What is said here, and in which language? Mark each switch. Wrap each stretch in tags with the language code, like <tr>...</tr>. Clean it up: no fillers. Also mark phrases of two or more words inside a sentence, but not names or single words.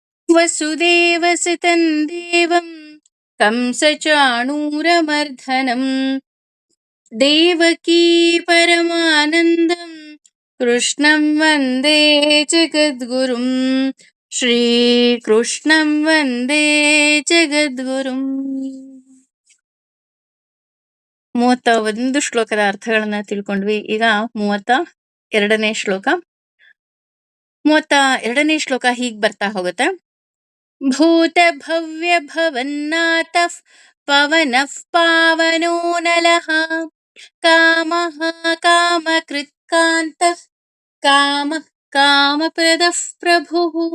<sa>ವಸುದೇವಸುತಂ ದೇವಂ ಕಂಸಚಾಣೂರಮರ್ಧನಂ ದೇವಕೀ ಪರಮಾನಂದಂ ಕೃಷ್ಣಂ ವಂದೇ ಜಗದ್ಗುರುಂ ಶ್ರೀಕೃಷ್ಣಂ ವಂದೇ ಜಗದ್ಗುರುಂ.</sa> <kn>31 ಶ್ಲೋಕದ ಅರ್ಥಗಳನ್ನ ತಿಳ್ಕೊಂಡ್ವಿ. ಈಗ 32ನೇ ಶ್ಲೋಕ. 32ನೇ ಶ್ಲೋಕ ಹೀಗ್ ಬರ್ತಾ ಹೋಗುತ್ತೆ.</kn> <sa>ಭೂತ ಭವ್ಯ ಭವನ್ನಾಥಃ ಪವನಃ ಪಾವನೋ ನಲಃ ಕಾಮಃ ಕಾಮಕೃತ್ಕಾಂತಃ ಕಾಮಃ ಕಾಮಪ್ರದಃ ಪ್ರಭುಃ.</sa>